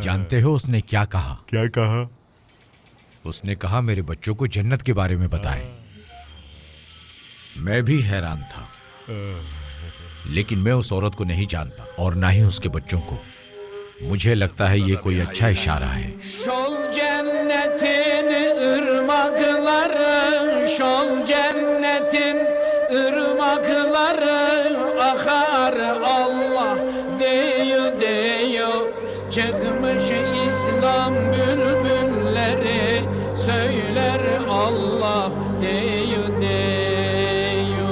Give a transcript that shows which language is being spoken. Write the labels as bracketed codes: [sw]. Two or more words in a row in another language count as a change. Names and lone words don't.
[hi] जानते हो उसने क्या कहा? क्या कहा? उसने कहा मेरे बच्चों को जन्नत के बारे में बताएं। मैं भी हैरान था, लेकिन मैं उस औरत को नहीं जानता और ना ही उसके बच्चों को। मुझे लगता है ये कोई अच्छा इशारा है। [tr] Şol cennetin ırmakları, şol cennetin ırmakları akar Allah deyo deyo. Çıkmış İslam bülbülleri söyler Allah deyo deyo.